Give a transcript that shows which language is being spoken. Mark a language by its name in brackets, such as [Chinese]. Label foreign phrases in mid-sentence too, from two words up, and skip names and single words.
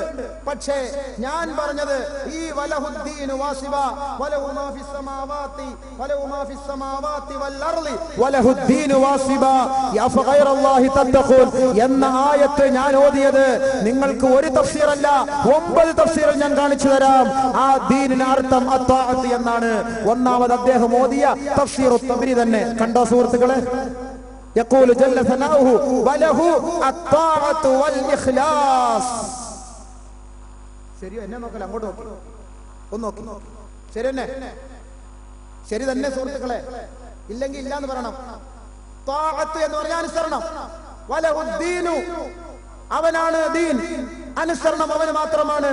[Malayalam] പക്ഷേ ഞാൻ പറഞ്ഞത് ഈ [Arabic] وله الدين واصبا وله ما في السماوات وله ما في السماوات والأرض وله الدين واصبا يا أفغير الله تتقون [Malayalam] എന്ന ആയത്ത് ഞാൻ ഓതിയത് നിങ്ങൾക്ക് ഒരു തഫ്സീർ അല്ല, 9 തഫ്സീർ ഞാൻ കാണിച്ചു തരാം. ആ ദീനിന് അർത്ഥം അത്വാഅത്ത് എന്നാണ്. ഒന്നാമത് അദ്ദേഹം ഓതിയ തഫ്സീർ തബരി തന്നെ കണ്ടോ സുഹൃത്തുക്കളെ? [Arabic] يقول جل ثناؤه وله الطاعة والإخلاص. [Malayalam] ശരിയോ? എന്നെ നോക്കല, അങ്ങോട്ട് നോക്കി, ഒന്ന് നോക്കി. ശരി തന്നെ, ശരി തന്നെ സുഹൃത്തുക്കളെ, ഇല്ലെങ്കിൽ ഇല്ല എന്ന് പറയണം. ത്വാഅത്ത് എന്ന് പറഞ്ഞാൽ അനുസരണം. വലഹുദ്ദീനു, അവനാണ് ദീൻ, അനുസരണം അവന് മാത്രമാണ്.